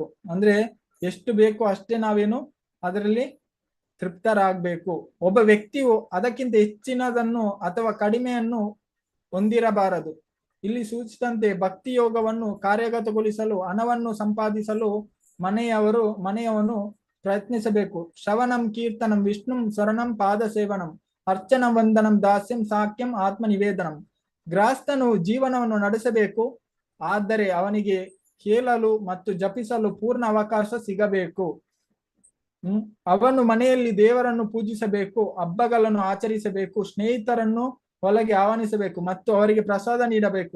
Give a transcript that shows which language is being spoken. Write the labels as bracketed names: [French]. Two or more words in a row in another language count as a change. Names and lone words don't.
[Kannada] ಅಂದ್ರೆ ಎಷ್ಟು ಬೇಕೋ ಅಷ್ಟೇ ನಾವೇನು ಅದರಲ್ಲಿ ತೃಪ್ತರಾಗಬೇಕು. ಒಬ್ಬ ವ್ಯಕ್ತಿಯು ಅದಕ್ಕಿಂತ ಹೆಚ್ಚಿನದನ್ನು ಅಥವಾ ಕಡಿಮೆಯನ್ನು ಹೊಂದಿರಬಾರದು. ಇಲ್ಲಿ ಸೂಚಿಸಿದಂತೆ ಭಕ್ತಿ ಯೋಗವನ್ನು ಕಾರ್ಯಗತಗೊಳಿಸಲು ಹಣವನ್ನು ಸಂಪಾದಿಸಲು ಮನೆಯವನು ಪ್ರಯತ್ನಿಸಬೇಕು. [Sanskrit] ಶ್ರವಣಂ ಕೀರ್ತನಂ ವಿಷ್ಣುಂ ಸ್ವರಣಂ ಪಾದ ಸೇವನಂ ಅರ್ಚನಂ ವಂದನಂ ದಾಸ್ಯಂ ಸಾಕ್ಯಂ ಆತ್ಮ ನಿವೇದನಂ. [Kannada] ಗೃಹಸ್ಥನು ಜೀವನವನ್ನು ನಡೆಸಬೇಕು, ಆದರೆ ಅವನಿಗೆ ಕೇಳಲು ಮತ್ತು ಜಪಿಸಲು ಪೂರ್ಣ ಅವಕಾಶ ಸಿಗಬೇಕು. ಅವನು ಮನೆಯಲ್ಲಿ ದೇವರನ್ನು ಪೂಜಿಸಬೇಕು, ಹಬ್ಬಗಳನ್ನು ಆಚರಿಸಬೇಕು, ಸ್ನೇಹಿತರನ್ನು ಒಳಗೆ ಆಹ್ವಾನಿಸಬೇಕು ಮತ್ತು ಅವರಿಗೆ ಪ್ರಸಾದ ನೀಡಬೇಕು.